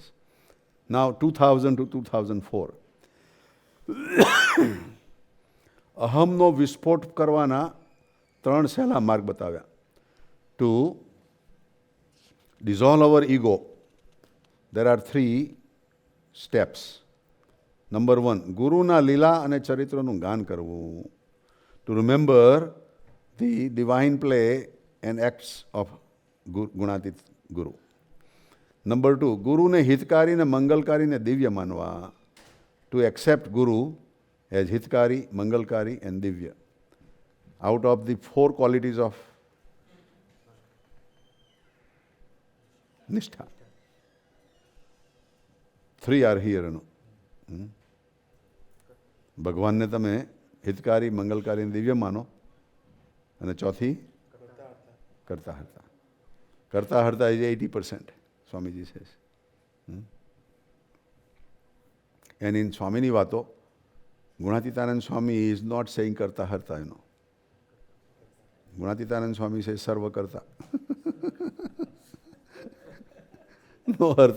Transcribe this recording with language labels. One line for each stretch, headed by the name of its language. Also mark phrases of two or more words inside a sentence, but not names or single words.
English: Now 2000 to 2004.
Gujarati: અહમનો વિસ્ફોટ કરવાના 3 સહેલા માર્ગ બતાવ્યા.
English: To dissolve our ego, there are 3 steps. Number 1,
Gujarati: ગુરુના લીલા અને ચરિત્રનું ગાન કરવું.
English: To remember the divine play and acts of
Gujarati: ગુણાતીત ગુરુ. Number 2, ગુરુને હિતકારી ને મંગલકારી ને દિવ્ય માનવા.
English: To accept Guru as
Gujarati: હિતકારી, મંગલકારી
English: and divya. Out of the 4 qualities of Nishtha, 3 are here.
Gujarati: ભગવાનને તમે હિતકારી, મંગલકારી અને દિવ્ય માનો. અને ચોથી કરતા હરતા. કરતા હરતા
English: is 80%, Swamiji says. And in Swamini Vato, Gunatitanand Swami is not saying
Gujarati: કરતા હરતા,
English: Gunatitanand Swami says
Gujarati: સર્વ કર્તા.
English: No harta.